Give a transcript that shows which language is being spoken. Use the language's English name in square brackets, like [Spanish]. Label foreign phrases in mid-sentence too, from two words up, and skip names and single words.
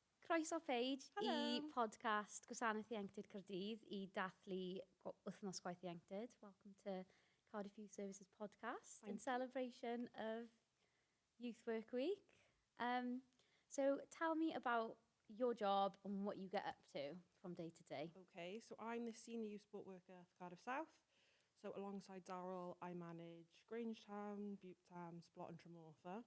[Welsh] croeso Paige Helo. I podcast Gwasanaeth Ieuenctid Caerdydd I dathlu Wythnos Gwaith Ieuenctid. [English] Welcome to Cardiff Youth Services podcast in celebration of Youth Work Week. So tell me about your job and what you get up to from day to day. Okay, so I'm the senior youth sport worker for Cardiff South. So alongside Daryl, I manage Grangetown, Butetown, Splot and Tremorfa.